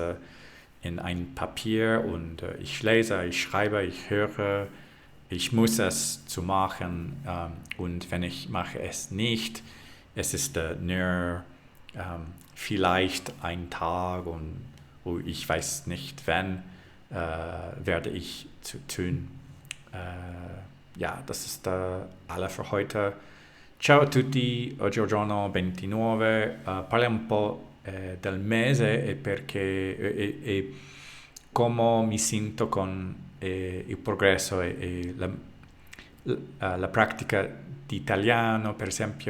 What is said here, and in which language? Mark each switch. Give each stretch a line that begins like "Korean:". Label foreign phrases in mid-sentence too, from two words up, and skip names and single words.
German: in ein Papier und ich lese, ich schreibe, ich höre, ich muss es zu machen und wenn ich mache es nicht, es ist nur vielleicht ein Tag und ich weiß nicht, wann werde ich zu tun. Ja, das ist alles für heute.
Italian: Ciao a tutti, oggi è il giorno 29, parliamo un po' del mese e perché e come mi sento con il progresso e la pratica di italiano, per esempio.